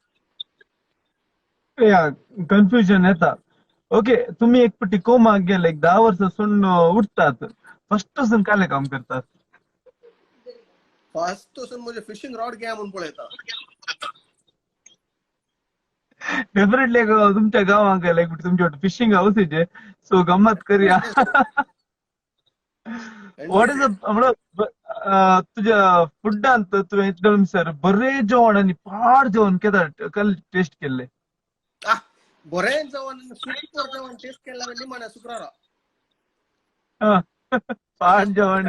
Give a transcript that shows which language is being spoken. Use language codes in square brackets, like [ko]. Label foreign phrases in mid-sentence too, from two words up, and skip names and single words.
[kok] या कन्फ्युजन येता. ओके, तुम्ही एक पटी कोमाक गेले, एक 10 वर्सासून उठतात, फर्स्ट पासून काले काम करतात? फर्स्ट वचून म्हणजे [en] fishing rod [kok] घ्या म्हणून पळयता. डेफिनेटली तुमच्या गावांक गेले तुमच्या [en] fishing house [kok] आहे, सो गंमत करूया. [en] what is [kok] तुझ्या फुडांत तुवें एकदम सर बरें जेवण आनी पाड जेवण कल टेस्ट केल्ले? बरें जेवण सुपर जेवण टेस्ट केल्यार निमाण्या शुक्रारा. पाड जेवण